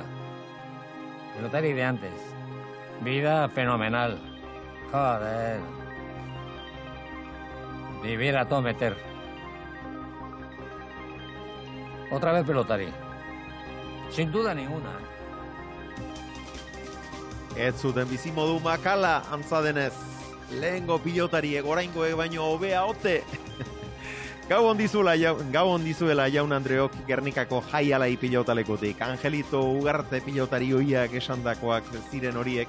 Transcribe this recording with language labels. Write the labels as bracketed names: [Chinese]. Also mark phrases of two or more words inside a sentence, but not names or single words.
[Spanish] Pelotari de antes. Vida fenomenal. Joder. Vivir a todo meter. Otra vez pelotari. Sin duda ninguna. [Basque] Ez zuten bizimodu makala antza denez. Lehengo pilotariek oraingoek baino hobea ote. Gabon dizuela jaun Andreok Gernikako jaialai pilotalekutik. Angelito Ugarte pilotari hoiak esandakoak ziren horiek.